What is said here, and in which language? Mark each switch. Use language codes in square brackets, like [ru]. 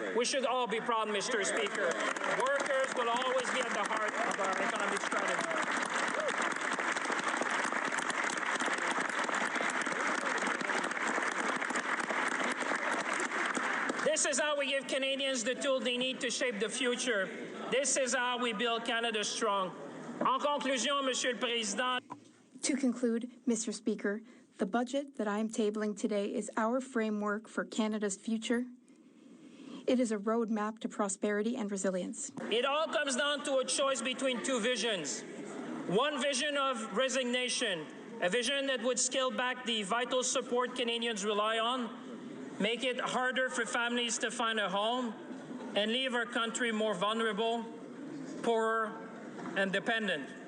[en] We should all be proud, Mr. Speaker. Workers will always be at the heart of our economic strategy. This is how we give Canadians the tools they need to shape the future. This is how we build Canada strong. [fr] En conclusion, Monsieur le Président. [en] To conclude, Mr. Speaker, the budget that I am tabling today is our framework for Canada's future. It is a roadmap to prosperity and resilience. It all comes down to a choice between two visions. One vision of resignation, a vision that would scale back the vital support Canadians rely on, make it harder for families to find a home, and leave our country more vulnerable, poorer, and dependent.